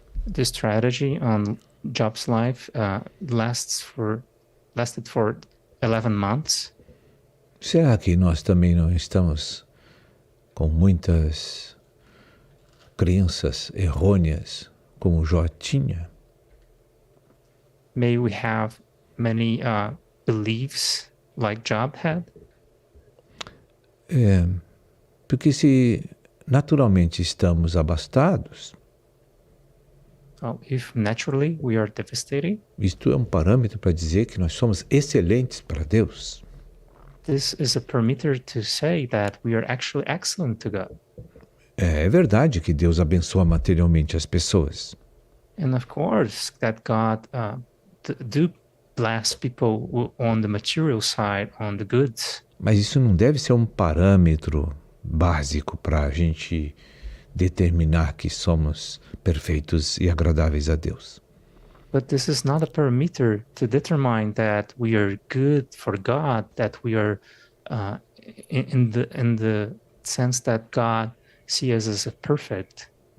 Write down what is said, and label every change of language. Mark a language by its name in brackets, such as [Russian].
[English] This tragedy on Job's life lasted for 11 months. [Portuguese] Será que nós também não estamos com muitas crenças errôneas como Jó tinha? [English] May we have many beliefs like Job had? [Portuguese] Porque se naturalmente estamos abastados, [English] If naturally we are devastated, [Portuguese] isto é um parâmetro para dizer que nós somos excelentes para Deus. [English] this is a parameter to say that we are actually excellent to God. [Portuguese] É verdade que Deus abençoa materialmente as pessoas. [English] And of course, that God do bless people on the material side, on the goods. [Portuguese] Mas isso não deve ser um parâmetro básico para a gente determinar que somos perfeitos e agradáveis a Deus. [English] But this is not a parameter to determine that we are good for God, that we are in the sense that God sees us as perfect.